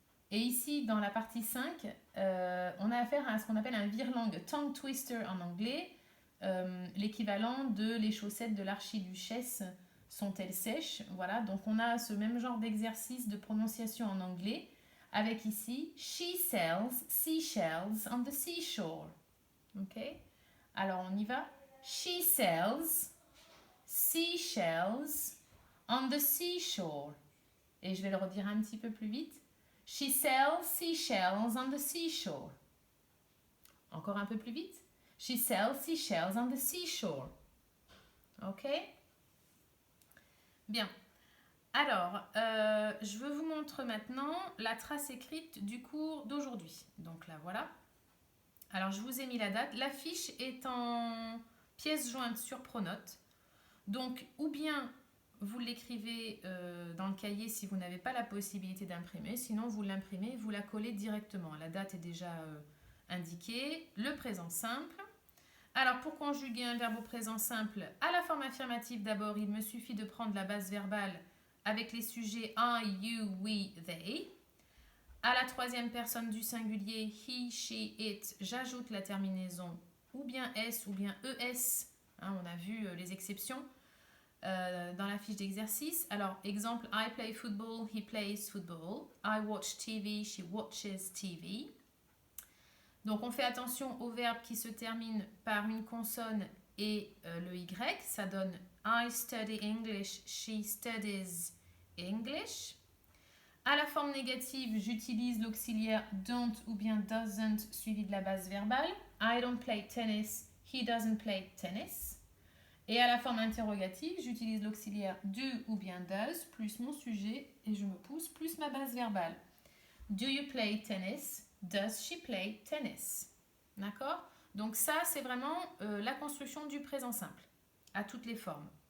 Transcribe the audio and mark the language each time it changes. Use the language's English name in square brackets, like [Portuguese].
[French] Et ici, dans la partie 5, on a affaire à ce qu'on appelle un vire-langue, tongue twister en anglais. L'équivalent de les chaussettes de l'archiduchesse sont-elles sèches? Voilà, donc on a ce même genre d'exercice de prononciation en anglais avec ici [English] she sells seashells on the seashore. [French] Ok? Alors on y va. [English] She sells seashells on the seashore. [French] Et je vais le redire un petit peu plus vite. [English] She sells seashells on the seashore. [French] Encore un peu plus vite. [English] She sells seashells on the seashore. [French] Ok? Bien. Alors, je veux vous montrer maintenant la trace écrite du cours d'aujourd'hui. Donc là, voilà. Alors, je vous ai mis la date. La fiche est en pièce jointe sur Pronote. Donc, ou bien vous l'écrivez dans le cahier si vous n'avez pas la possibilité d'imprimer. Sinon, vous l'imprimez, vous la collez directement. La date est déjà indiquée. Le présent simple. Alors, pour conjuguer un verbe au présent simple, à la forme affirmative d'abord, il me suffit de prendre la base verbale avec les sujets I, you, we, they. À la troisième personne du singulier, he, she, it, j'ajoute la terminaison ou bien s ou bien es. Hein, on a vu les exceptions dans la fiche d'exercice. Alors, exemple, [English] I play football, he plays football. I watch TV, she watches TV. [French] Donc, on fait attention aux verbes qui se terminent par une consonne et le Y. Ça donne [English] I study English, she studies English. [French] À la forme négative, j'utilise l'auxiliaire don't ou bien doesn't suivi de la base verbale. [English] I don't play tennis, he doesn't play tennis. [French] Et à la forme interrogative, j'utilise l'auxiliaire do ou bien does plus mon sujet et je me pousse plus ma base verbale. [English] Do you play tennis? Does she play tennis? [French] D'accord? Donc ça, c'est vraiment la construction du présent simple, à toutes les formes.